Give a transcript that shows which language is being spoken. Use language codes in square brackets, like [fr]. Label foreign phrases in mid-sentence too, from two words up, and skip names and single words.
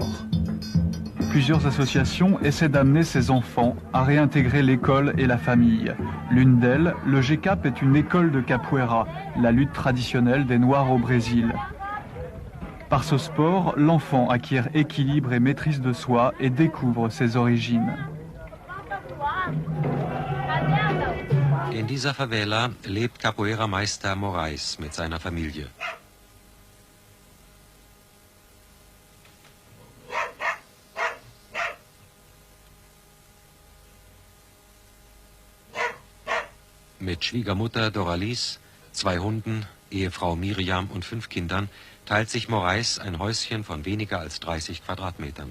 [fr] Plusieurs associations essaient d'amener ces enfants à réintégrer l'école et la famille. L'une d'elles, le GCAP, est une école de capoeira, la lutte traditionnelle des Noirs au Brésil. Par ce sport, l'enfant acquiert équilibre et maîtrise de soi et découvre ses origines. [de] In dieser Favela lebt Capoeira-Meister Moraes mit seiner Familie. Mit Schwiegermutter Doralice, 2 Hunden, Ehefrau Miriam und 5 Kindern teilt sich Moraes ein Häuschen von weniger als 30 Quadratmetern.